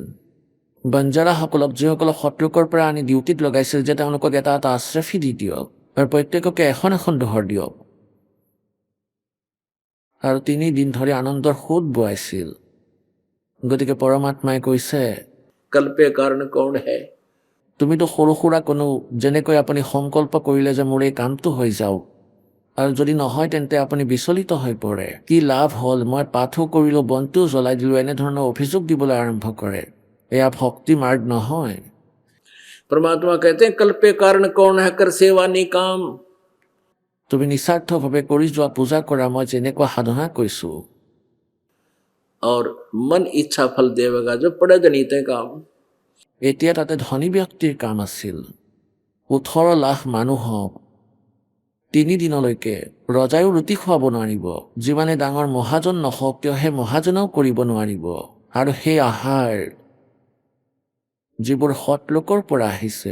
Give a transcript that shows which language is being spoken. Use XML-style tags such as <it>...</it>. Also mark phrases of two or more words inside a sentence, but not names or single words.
<as>বঞ্জাৰাসকলক যিসকলক শত্ৰুকৰ পৰা আনি ডিউটিত লগাইছিল যে তেওঁলোকক এটা এটা আশ্ৰফী দি দিয়ক আৰু প্ৰত্যেককে এখন এখন দোহৰ দিয়ক। আৰু 3 দিন ধৰি আনন্দৰ সোঁত বোৱাইছিল। গতিকে পৰমাত্মাই কৈছে,</as> <hi>कल्पे कारण कौन है?</hi> <as>তুমিতো সৰু সুৰা কোনো, যেনেকৈ আপুনি সংকল্প কৰিলে যে মোৰ এই কামটো হৈ যাওক, আৰু যদি নহয় তেন্তে আপুনি বিচলিত হৈ পৰে। কি লাভ হ'ল, মই পাঠো কৰিলোঁ, বন্তিও জ্বলাই দিলোঁ, এনেধৰণৰ অভিযোগ দিবলৈ আৰম্ভ কৰে। এয়া ভক্তি মাৰ্গ নহয়।</as> <hi>परमात्मा कहते हैं कल्पे कारण कौन है, कर सेवा निकाम।</hi> <as>তুমি নিস্বাৰ্থভাৱে কৰি যোৱা পূজা কৰা, মই যেনেকুৱা সাধনা কৈছোঁ।</as> <hi>और मन इच्छा फल देवेगा जो पड़े जनिते काम।</hi> <as>এতিয়া তাতে ধনী ব্যক্তিৰ কাম আছিল। 18 লাখ মানুহক 3 দিনলৈকে ৰজায়ো ৰুটি খুৱাব নোৱাৰিব। যিমানে ডাঙৰ মহাজন নহওক কিয় সেই মহাজনেও কৰিব নোৱাৰিব। আৰু সেই আহাৰ যিবোৰ সৎলোকৰ পৰা আহিছে।</as>